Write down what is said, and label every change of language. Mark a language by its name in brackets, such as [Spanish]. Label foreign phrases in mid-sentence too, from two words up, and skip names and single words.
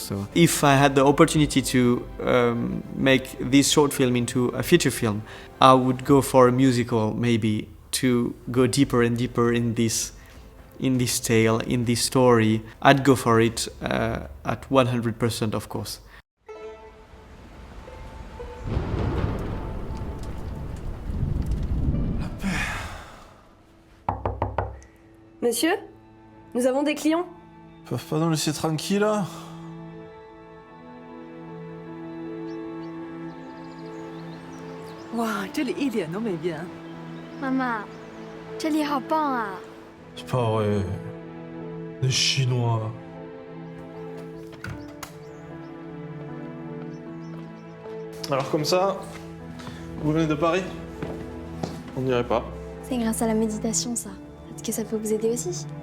[English] So if I had the opportunity to make this short film into a feature film, I would go for a musical, maybe, to go deeper and deeper in this tale, in this story. I'd go for it at 100%, of course. [French] Monsieur, nous avons des clients. Ils peuvent pas nous laisser tranquille, là? [Chinese] Wow, 这里一点都没变。妈妈，这里好棒啊！ [French] C'est pas vrai. Les Chinois. Alors comme ça, vous venez de Paris? On n'irait pas. C'est grâce à la méditation, ça. Est-ce que ça peut vous aider aussi?